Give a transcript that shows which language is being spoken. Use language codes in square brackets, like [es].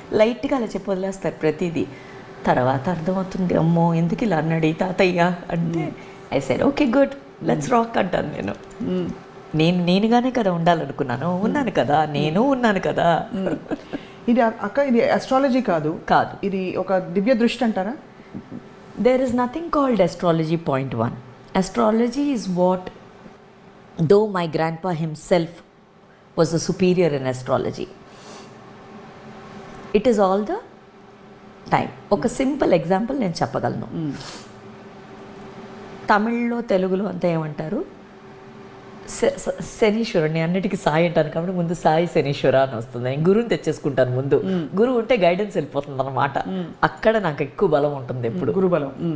[te] లైట్గా అలా చెప్పి వదిలేస్తారు ప్రతిదీ. తర్వాత అర్థమవుతుంది, అమ్మో ఎందుకు ఇలా అన్నాడు ఈ తాతయ్య అంటే. [en] I said okay good, let's rock [te] అంటాను నేను. నేనుగానే కదా ఉండాలనుకున్నాను, ఉన్నాను కదా, నేను ఉన్నాను కదా. ఇది అక్క, ఇది అస్ట్రాలజీ కాదు, ఇది ఒక దివ్య దృష్టి అంటారా? [en] There is nothing called astrology, point 1. Astrology is what, though my grandpa himself was a superior in astrology, it is all the time. [te] ఒక సింపుల్ ఎగ్జాంపుల్ నేను చెప్పగలను. తమిళ్లో తెలుగులో అంతా ఏమంటారు, శనీశ్వరుని అన్నిటికీ సాయి అంటాను కాబట్టి ముందు సాయి శనీశ్వర అని వస్తుంది. నేను గురువుని తెచ్చేసుకుంటాను ముందు. గురువు ఉంటే గైడెన్స్ వెళ్ళిపోతుంది అన్నమాట. అక్కడ నాకు ఎక్కువ బలం ఉంటుంది ఎప్పుడు, గురుబలం.